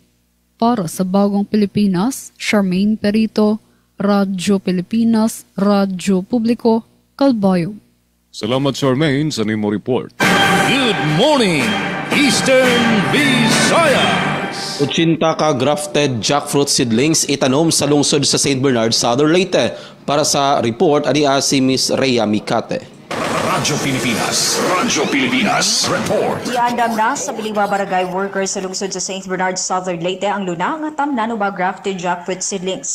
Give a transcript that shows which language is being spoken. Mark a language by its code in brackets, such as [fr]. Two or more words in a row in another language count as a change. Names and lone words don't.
[ceb] Para sa Bagong Pilipinas, Charmaine Perito, Radyo Pilipinas, Radyo Publiko, Calbayog. Salamat Charmaine sa nimo report. [en] Good morning, Eastern Visayas. [ceb] 80 ka [en] grafted jackfruit seedlings [ceb] itanom sa lungsod sa St. Bernard, Southern Leyte. Para sa report, ania si Miss Rhea Mikate. Radyo Pilipinas. Radyo Pilipinas. Report. Iandam na sa Biliwa Barangay Workers sa lungsod sa St. Bernard, Southern Leyte ang luna nga tamnano ba [en] grafted jackfruit seedlings.